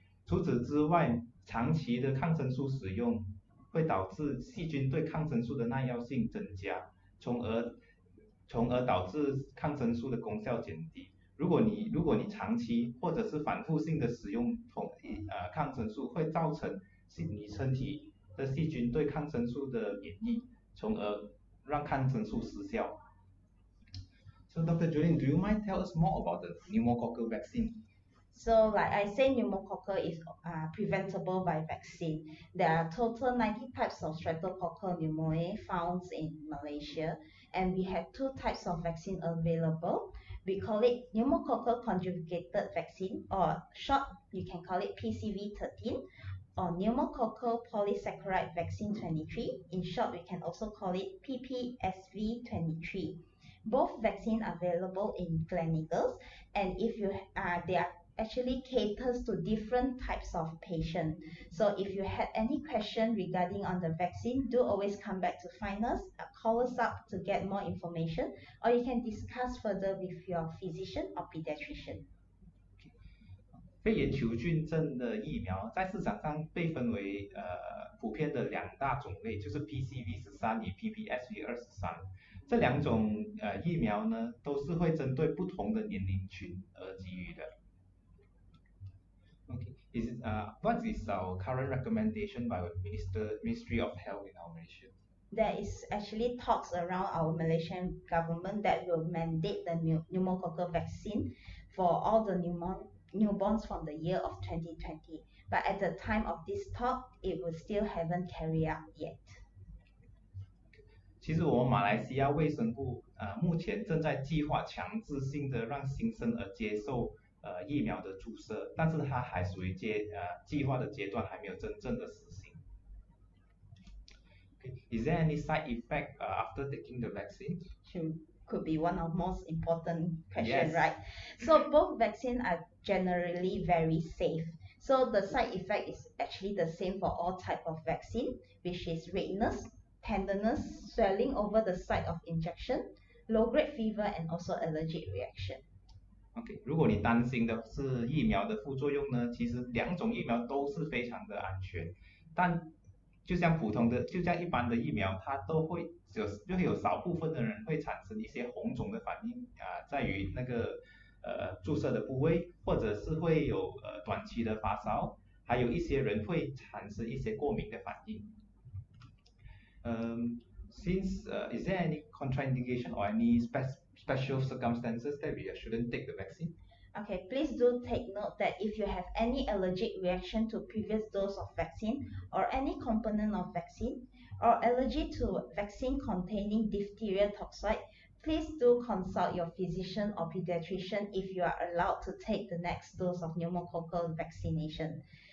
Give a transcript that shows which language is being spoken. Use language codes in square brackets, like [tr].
[zh] 除此之外，长期的抗生素使用会导致细菌对抗生素的耐药性增加，从而导致抗生素的功效减低。如果你长期或者是反复性的使用抗生素，会造成你身体的细菌对抗生素的免疫，从而让抗生素失效。 [en] So Dr. Jolene, do you mind tell us more about the pneumococcal vaccine? So like I say, pneumococcal is preventable by vaccine. There are total 90 types of Streptococcus pneumoniae found in Malaysia, and we have 2 types of vaccine available. We call it pneumococcal conjugated vaccine, or short you can call it PCV13, or pneumococcal polysaccharide vaccine 23. In short, we can also call it PPSV23. Both vaccines are available in clinicals, and if they are actually caters to different types of patient. So if you had any question regarding on the vaccine, do always come back to find us, call us up to get more information, or you can discuss further with your physician or pediatrician. [zh] 肺炎球菌症的疫苗在市场上被分为普遍的2大种类，就是 PCV13与 PPSV23。这2种疫苗呢，都是会针对不同的年龄群而给予的。 [en] Okay. What is our current recommendation by Ministry of Health in our Malaysia? There is actually talks around our Malaysian government that will mandate the pneumococcal vaccine for all the newborns from the year of 2020. But at the time of this talk, it will still haven't carried out yet. [zh] 其实我们马来西亚卫生部目前正在计划强制性的让新生儿接受疫苗的注射，但是它还属于计划的阶段，还没有真正的实行。 [en] Okay. Is there any side effect after taking the vaccine? Could be one of most important questions, right? So both vaccines are generally very safe. So the side effect is actually the same for all type of vaccine, which is redness, tenderness, swelling over the site of injection, low-grade fever, and also allergic reaction. [zh] OK， 如果你担心的是疫苗的副作用呢，其实2种疫苗都是非常的安全，但就像普通的，就像一般的疫苗，它就会有少部分的人会产生一些红肿的反应在于那个注射的部位，或者是会有短期的发烧，还有一些人会产生一些过敏的反应。 [en] Since is there any contraindication or any special circumstances that we shouldn't take the vaccine? Okay, please do take note that if you have any allergic reaction to previous dose of vaccine or any component of vaccine or allergy to vaccine containing diphtheria toxoid, please do consult your physician or pediatrician if you are allowed to take the next dose of pneumococcal vaccination.